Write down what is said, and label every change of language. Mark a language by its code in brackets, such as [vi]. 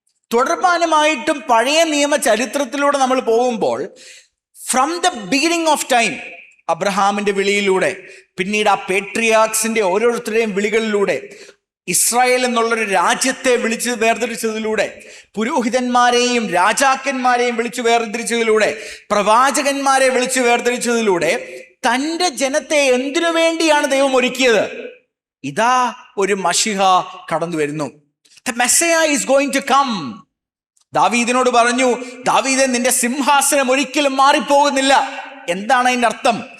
[ml] തുടർമാനമായിട്ടും പഴയ നിയമ ചരിത്രത്തിലൂടെ നമ്മൾ പോകുമ്പോൾ, [en] from the beginning of time, [ml] അബ്രഹാമിന്റെ വിളിയിലൂടെ, പിന്നീട് ആ പേട്രിയാക്സിന്റെ ഓരോരുത്തരുടെയും വിളികളിലൂടെ, ഇസ്രായേൽ എന്നുള്ളൊരു രാജ്യത്തെ വിളിച്ച് വേർതിരിച്ചതിലൂടെ, പുരോഹിതന്മാരെയും രാജാക്കന്മാരെയും വിളിച്ചു വേർതിരിച്ചതിലൂടെ, പ്രവാചകന്മാരെ വിളിച്ചു വേർതിരിച്ചതിലൂടെ, തൻ്റെ ജനത്തെ എന്തിനു വേണ്ടിയാണ് ദൈവം ഒരുക്കിയത്? ഇതാ ഒരു മശിഹ കടന്നു വരുന്നു. [en] The Messiah is going to come. [ml] ദാവീദിനോട് പറഞ്ഞു, ദാവീദേ, നിന്റെ സിംഹാസനം ഒരിക്കലും മാറിപ്പോകുന്നില്ല. എന്താണ് അതിന്റെ അർത്ഥം?